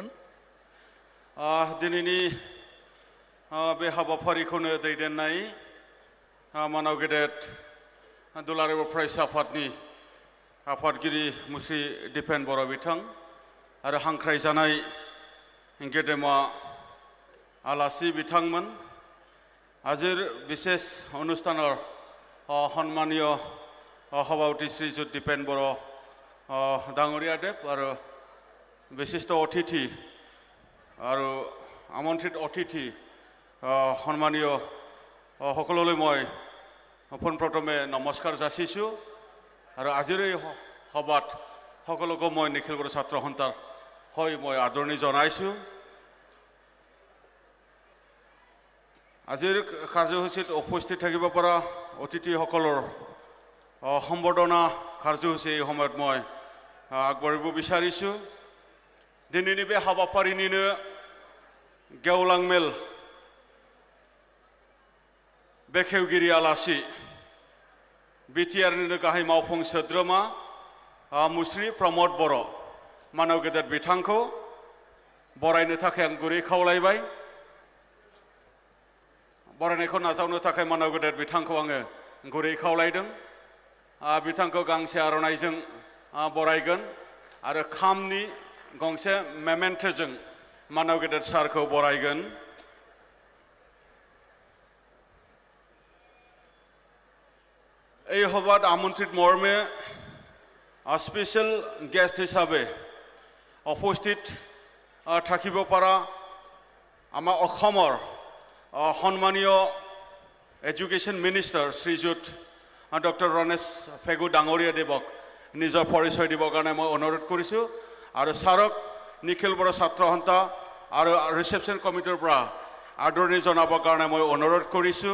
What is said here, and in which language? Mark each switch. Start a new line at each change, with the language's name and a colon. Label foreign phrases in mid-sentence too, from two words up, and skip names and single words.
Bodo: दिनैनि बे हाबाफारिखौनो दैदेननाय मानव गेदेर दुलाराय फरायसा आफादनि आफादगिरि मुस्रि दिपेन बर' बिथां आरो हांख्रायजानाय गेदेमा आलासि बिथांमोन
Assamese: আজিৰ বিশেষ অনুষ্ঠানৰ সন্মানীয় সভাপতি শ্ৰীযুত দীপেন বড়ো ডাঙৰীয়াদেৱ আৰু বিশিষ্ট অতিথি আৰু আমন্ত্ৰিত অতিথি সন্মানীয় সকলোলৈ মই পোনপ্ৰথমে নমস্কাৰ যাচিছোঁ আৰু আজিৰ এই সভাত সকলোকে মই নিখিল বড়ো ছাত্ৰ সন্থাৰ হৈ মই আদৰণি জনাইছোঁ। আজিৰ কাৰ্যসূচীত উপস্থিত থাকিব পৰা অতিথিসকলৰ সম্বৰ্ধনা কাৰ্যসূচী এই সময়ত মই আগবাঢ়িব বিচাৰিছোঁ।
Bodo: দিনैनि बे हाबाफारिनिनो गेवलां मेल बेखेवगिरि आलासि बिटिआरनिनो गाहाय मावफुं सोद्रोमा मुस्रि प्रमद बर' मानव गेदेर बिथांखौ बरायनो थाखाय आं गुरै खावलायबाय। बरायनायखौ नाजावनो थाखाय मानव गेदेर बिथांखौ आङो गुरै खावलायदों। बिथांखौ गांसे आर'नाइजों बरायगोन आरो खामनि गंसे मेमेन्ट'जों मानव गेदेर सारखौ बरायगोन।
Assamese: এই সভাত আমন্ত্রিত মর্মে
English: special guest
Assamese: হিসাবে উপস্থিত থাকিব পৰা আমাৰ অসমৰ সন্মানীয়
English: education minister
Assamese: শ্ৰীযুত ডক্টৰ ৰণেশ পেগু ডাঙৰীয়াদেৱক নিজৰ পৰিচয় দিবৰ কাৰণে মই অনুৰোধ কৰিছোঁ আৰু ছাৰক নিখিল বড়ো ছাত্ৰ সন্থা আৰু
English: reception committee
Assamese: পৰা আদৰণি জনাবৰ কাৰণে মই অনুৰোধ কৰিছোঁ।